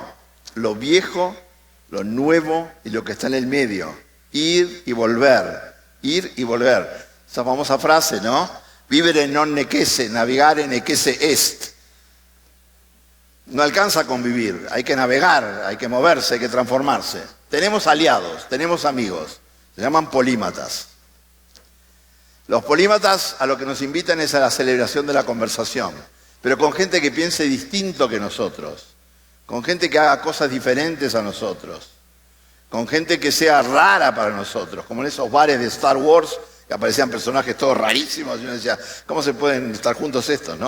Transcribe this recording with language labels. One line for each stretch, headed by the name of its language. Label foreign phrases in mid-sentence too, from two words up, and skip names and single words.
Spanish: Lo viejo, lo nuevo y lo que está en el medio. Ir y volver, ir y volver. Esa famosa frase, ¿no?
Latin: Vivere non necesse, navigare necesse est.
Spanish: No alcanza a convivir, hay que navegar, hay que moverse, hay que transformarse. Tenemos aliados, tenemos amigos, se llaman polímatas. Los polímatas a lo que nos invitan es a la celebración de la conversación, pero con gente que piense distinto que nosotros, con gente que haga cosas diferentes a nosotros, con gente que sea rara para nosotros, como en esos bares de Star Wars que aparecían personajes todos rarísimos, y uno decía, ¿cómo se pueden estar juntos estos, no?